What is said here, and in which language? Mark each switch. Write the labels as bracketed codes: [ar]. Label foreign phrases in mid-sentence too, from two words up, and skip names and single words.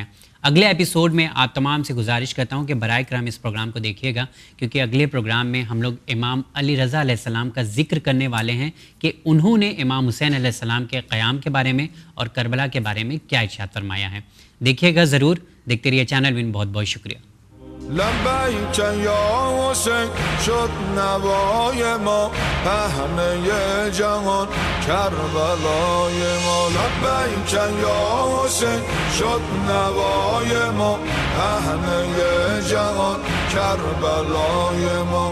[ur] اگلے ایپیسوڈ میں آپ تمام سے گزارش کرتا ہوں کہ برائے کرم اس پروگرام کو دیکھیے گا، کیونکہ اگلے پروگرام میں ہم لوگ امام علی رضا علیہ السلام کا ذکر کرنے والے ہیں کہ انہوں نے امام حسین علیہ السلام کے قیام کے بارے میں اور کربلا کے بارے میں کیا ارشاد فرمایا ہے۔ دیکھیے گا ضرور، دیکھتے رہیے چینل وین۔ بہت بہت شکریہ۔ [fa] لبیک یا حسین شد نوای ما، همه جهان کربلای ما. لبیک یا حسین شد نوای ما، همه جهان کربلای ما.